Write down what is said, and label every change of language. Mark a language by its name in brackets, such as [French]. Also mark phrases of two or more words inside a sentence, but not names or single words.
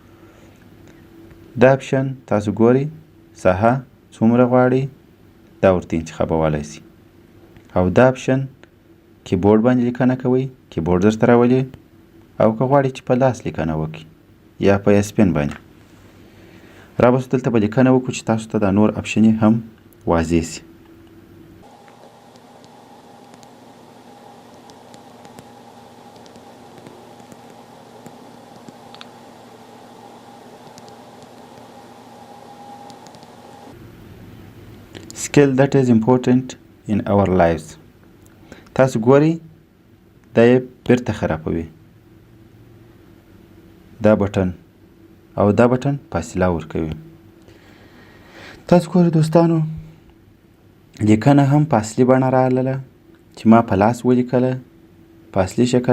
[Pashto] دا اپشن تاسو ګورئ ساحه څومره غواړئ دا ورته انتخابولی شئ. او دا اپشن کیبورډ باندې لیکنه کوئ، کیبورډ درته راولي، او که غواړئ چې په لاس لیکنه وکړئ یا په اسپن باندې. رابسو دلته به لیکنه وکړو چې تاسو ته دا نور اپشن هم واضح شي. [English] Skill that is important in our lives. [Pashto] تاسو ګورئ دا یې بیرته خرابوي دا بټن، او دا بټن فاصله ورکوي. تاسو ګورئ دوستانو لیکنه هم په اصلي بڼه راغله، چې ما په لاس ولیکله په اصلي شکل